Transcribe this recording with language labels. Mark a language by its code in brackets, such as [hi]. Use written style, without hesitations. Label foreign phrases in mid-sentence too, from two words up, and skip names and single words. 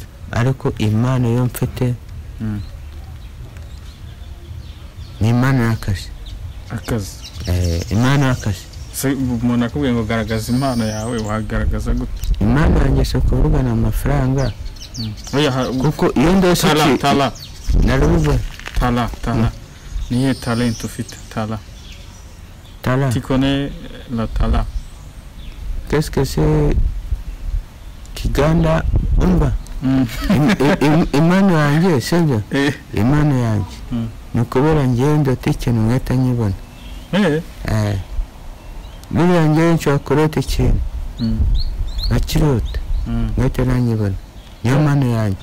[rw] ariko impano yo mfite ni impano y'akazi. impano y'akazi. umuntu akubwiye ngo garagaza impano yawe wagaragaza gute? impano yanjye si ukuvugana amafaranga kuko iyo ndose tala narubibona. tala niyo talent ufite? [fr] tala tu connais la tala? qu'est-ce que c'est kiganda umba? [rw] impano yanjye sibyo? impano yanjye ni ukubera njyewe ndote ikintu nkahita nyibona. buriya njyewe nshobora kurota ikintu nkakirota nkahita nanyibona, niyo mpano yanjye.